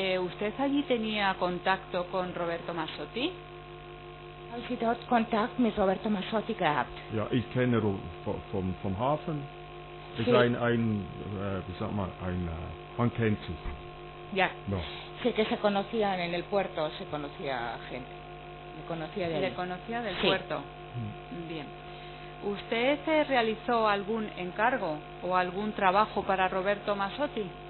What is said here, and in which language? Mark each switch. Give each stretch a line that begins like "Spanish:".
Spanish: ¿Usted allí tenía contacto con Roberto Mazzotti?
German: Haben Sie dort Kontakt mit Roberto Mazzotti gehabt? Ja, ich kenne vom Hafen. Ist
Spanish: Sí.
German: wie sagt man, man kennt sich.
Spanish: Ya. No. Sé que se conocían en el puerto, se conocía gente. Me conocía de ahí. ¿Le conocía del Sí. puerto? Bien. ¿Usted realizó algún encargo o algún trabajo para Roberto Mazzotti?